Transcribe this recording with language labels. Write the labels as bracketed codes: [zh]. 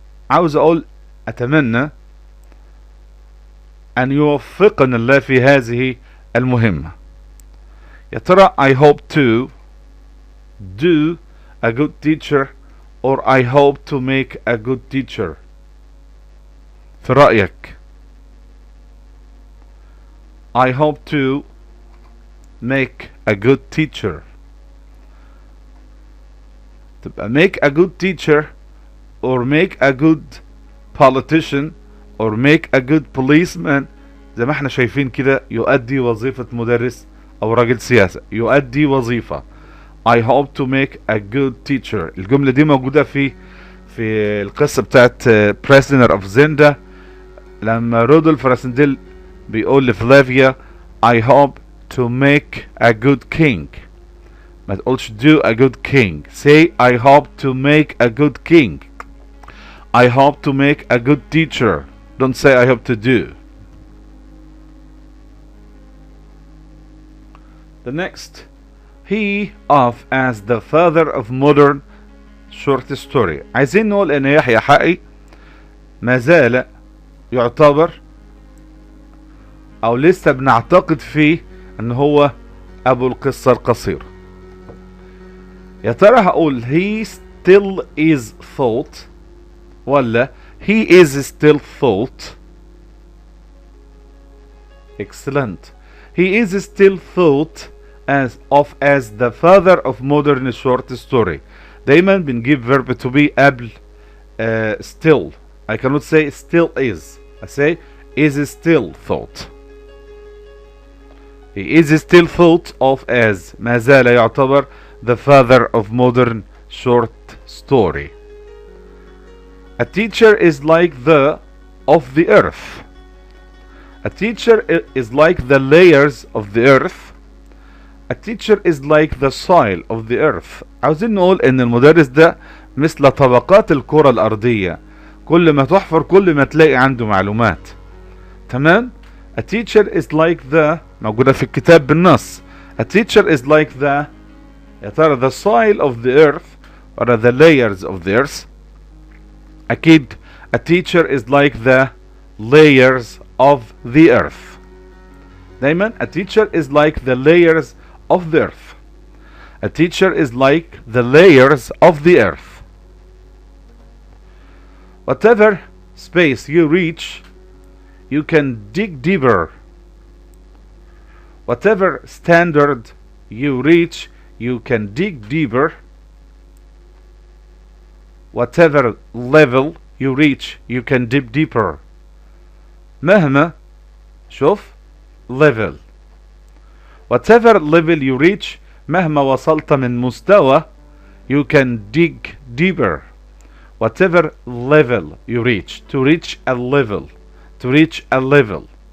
[ar] عاوز أقول أتمنى أن يوفقنا الله في هذه المهمة. يا ترى [en] I hope to do a good teacher or I hope to make a good teacher. [ar] في رأيك [en] I hope to make a good teacher. [ar] تبقى [en] make a good teacher or make a good politician or make a good policeman. [ar] زي ما احنا شايفين كده يؤدي وظيفة مدرس او راجل سياسة، يؤدي وظيفة. [en] I hope to make a good teacher. [ar] الجملة دي موجودة في القصة بتاعت prisoner of Zenda لما رودولف راسنديل بيقول لفلافيا [en] I hope to make a good king. [ar] ما تقولش [en] do a good king. Say I hope to make a good king. I hope to make a good teacher. Don't say I hope to do. The next, he of as the father of modern short story. [ar] عايزين نقول ان يحيى حقي ما زال يعتبر او لسه بنعتقد فيه ان هو ابو القصة القصيرة. يا ترى هقول [en] he still is thought ولا he is still thought. Excellent. He is still thought as the father of modern short story. [ar] دايما بنجيب [en] verb to be [ar] قبل [en] still. I cannot say still is. I say is still thought. He is still thought of as [ar] ما زال يعتبر [en] the father of modern short story. A teacher is like the of the earth. A teacher is like the layers of the earth. A teacher is like the soil of the earth. [ar] عاوزين نقول ان المدرس ده مثل طبقات الكرة الارضية، كل ما تحفر كل ما تلاقي عنده معلومات. تمام. [en] A teacher is like the [ar] موجودة في الكتاب بالنص. [en] A teacher is like the [ar] يا ترى [en] the soil of the earth or the layers of the earth. [ar] أكيد [en] a teacher is like the layers of the earth. [ar] دايما [en] a teacher is like the layers of the earth. A teacher is like the layers of the earth. Whatever space you reach, you can dig deeper. Whatever standard you reach, you can dig deeper. Whatever level you reach, you can dig deeper. [ar] مهما شوف level. [en] Whatever level you reach, [ar] مهما وصلت من مستوى, [en] you can dig deeper. Whatever level you reach, to reach a level, to reach a level.